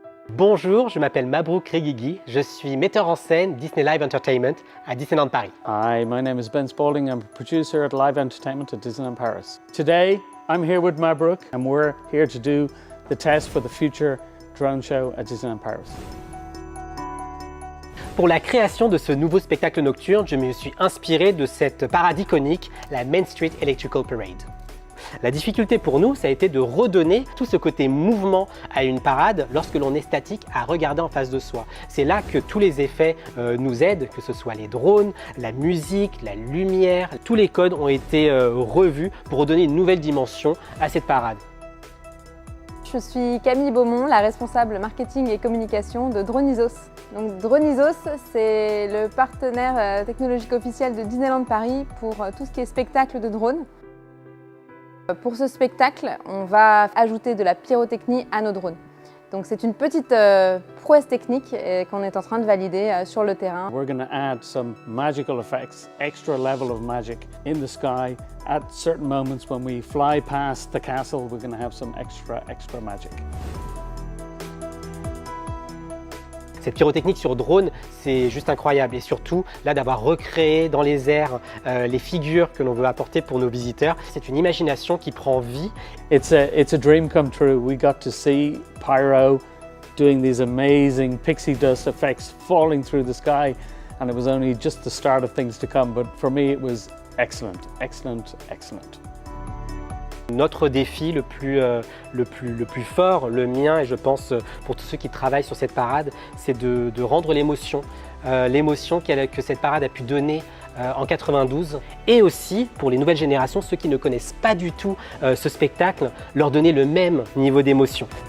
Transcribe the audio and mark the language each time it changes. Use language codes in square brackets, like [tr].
[fr] Bonjour, je m'appelle Mabrouk Reguigui, je suis metteur en scène Disney Live Entertainment à Disneyland Paris. [en] Hi, my name is Ben Spalding. I'm a producer at Live Entertainment at Disneyland Paris. Today, I'm here with Mabrouk and we're here to do the test for the future drone show at Disneyland Paris. [fr] Pour la création de ce nouveau spectacle nocturne, je me suis inspiré de cette parade iconique, la Main Street Electrical Parade. La difficulté pour nous, ça a été de redonner tout ce côté mouvement à une parade lorsque l'on est statique à regarder en face de soi. C'est là que tous les effets nous aident, que ce soit les drones, la musique, la lumière. Tous les codes ont été revus pour redonner une nouvelle dimension à cette parade. Je suis Camille Beaumont, la responsable marketing et communication de Dronizos. Donc Dronizos, c'est le partenaire technologique officiel de Disneyland Paris pour tout ce qui est spectacle de drones. Pour ce spectacle, on va ajouter de la pyrotechnie à nos drones. Donc c'est une petite prouesse technique qu'on est en train de valider sur le terrain. [en] We're going to add some magical effects, extra level of magic in the sky. At certain moments when we fly past the castle, we're going to have some extra magic. [fr] Cette pyrotechnique sur drone, c'est juste incroyable et surtout là d'avoir recréé dans les airs les figures que l'on veut apporter pour nos visiteurs. C'est une imagination qui prend vie. [en] It's a dream come true. We got to see Pyro doing these amazing pixie dust effects falling through the sky, and it was only just the start of things to come, but for me it was excellent, excellent, excellent. [fr] Notre défi le plus fort, le mien et je pense pour tous ceux qui travaillent sur cette parade, c'est de rendre l'émotion que cette parade a pu donner en 92 et aussi pour les nouvelles générations, ceux qui ne connaissent pas du tout ce spectacle, leur donner le même niveau d'émotion.